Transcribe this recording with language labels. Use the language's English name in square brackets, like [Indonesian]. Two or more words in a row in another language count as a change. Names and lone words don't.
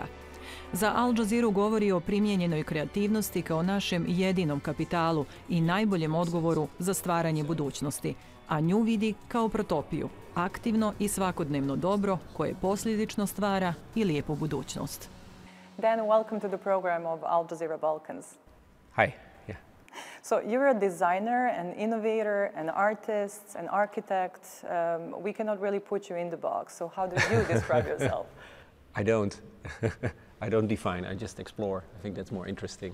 [Bosnian] Za Al Jazeera govori o primijenjenoj kreativnosti kao našem jedinom kapitalu i najboljem odgovoru za stvaranje budućnosti, a nju vidi kao protopiju, aktivno i svakodnevno dobro koje posljedično stvara i lijepu budućnost. [English] Dan, welcome to the program of Al Jazeera Balkans. Hi. Yeah. So you're a designer, an innovator, an artist, an architect. We cannot really put you in the box. So how do you describe yourself? I don't. I don't define, I just explore. I think that's more interesting.